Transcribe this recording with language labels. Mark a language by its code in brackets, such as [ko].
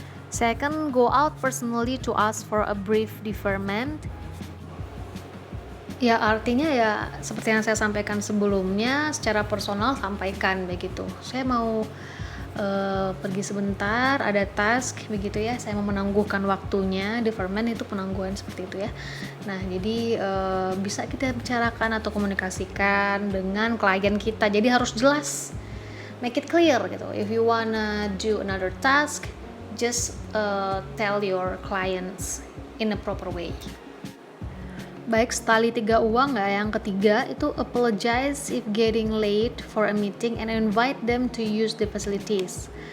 [en] Second, go out personally to ask for a brief deferment. [id] Ya, artinya ya seperti yang saya sampaikan sebelumnya, secara personal sampaikan begitu. Saya mau pergi sebentar, ada task begitu ya, saya mau menangguhkan waktunya. Deferment itu penangguhan seperti itu ya. Nah, jadi bisa kita bicarakan atau komunikasikan dengan klien kita. Jadi harus jelas, [en] make it clear [id] gitu. [en] If you wanna do another task, just tell your clients in a proper way. [id] Baik, setali tiga uang nggak? Yang ketiga itu [en] apologize if getting late for a meeting and invite them to use the facilities.